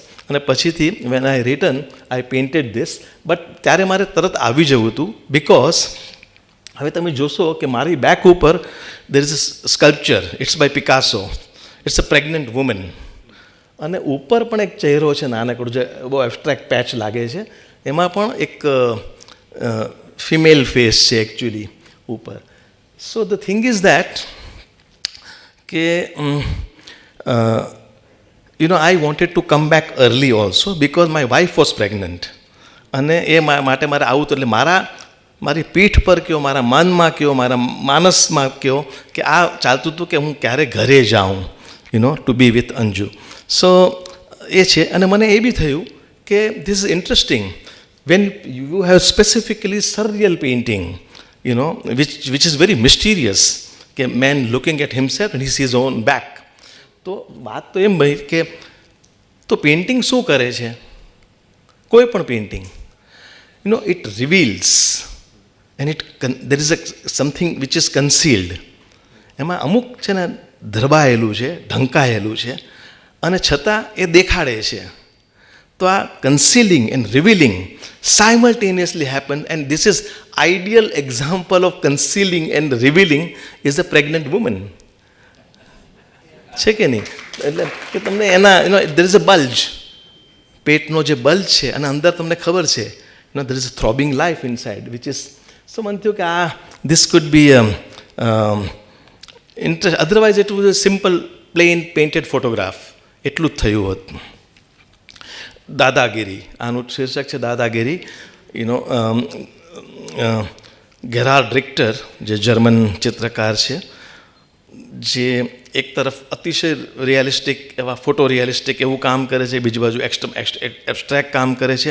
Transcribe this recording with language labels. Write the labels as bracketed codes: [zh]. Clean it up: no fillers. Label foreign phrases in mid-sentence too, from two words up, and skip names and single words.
[gu] અને પછીથી [en] When I return I painted this. But [gu] ત્યારે મારે તરત આવી જવું હતું, [en] because [gu] હવે તમે જોશો કે મારી બેક ઉપર [en] there is a sculpture, it's by Picasso, it's a pregnant woman. [gu] અને ઉપર પણ એક ચહેરો છે નાનકડો, જે બહુ [en] abstract patch [gu] લાગે છે. એમાં પણ એક [en] female face [gu] છે એકચ્યુઅલી ઉપર. [en] So the thing is that I wanted to come back early also because my wife was pregnant. [gu] અને એ માટે મારે આવું તો, એટલે મારી પીઠ પર કયો, મારા મનમાં કયો, મારા માનસમાં કયો, કે આ ચાલતું હતું કે હું ક્યારે ઘરે જાઉં, [en] to be with Anju. [gu] સો એ છે. અને મને એ બી થયું કે [en] This is interesting when you have specifically surreal painting, which is very mysterious, કે man looking at himself and he sees his own back. [gu] તો વાત તો એમ ભાઈ કે તો પેઇન્ટિંગ શું કરે છે? કોઈ પણ પેઇન્ટિંગ, [en] it reveals and there is something which is concealed. [gu] એમાં અમુક છે ને ધરબાયેલું છે, ઢંકાયેલું છે, અને છતાં એ દેખાડે છે. તો આ [en] concealing and revealing simultaneously happen, and this is ideal example of concealing and revealing is a pregnant woman. [gu] છે કે નહીં? એટલે કે તમને એના [en] there is a bulge, [gu] પેટનો જે બલ્જ છે, અને અંદર તમને ખબર છે [en] there is a throbbing life inside, which is, so [gu] મને થયું કે [en] this could be ઇન્ટરેસ્ટ, otherwise it was a simple plain painted photograph, [gu] એટલું જ થયું હોત. દાદાગીરી, આનું શીર્ષક છે દાદાગીરી. ગેરાર્ડ રિક્ટર, જે જર્મન ચિત્રકાર છે, જે એક તરફ અતિશય રિયાલિસ્ટિક એવા [en] photo realistic [gu] એવું કામ કરે છે, બીજી બાજુ એબ્સ્ટ્રેક્ટ કામ કરે છે.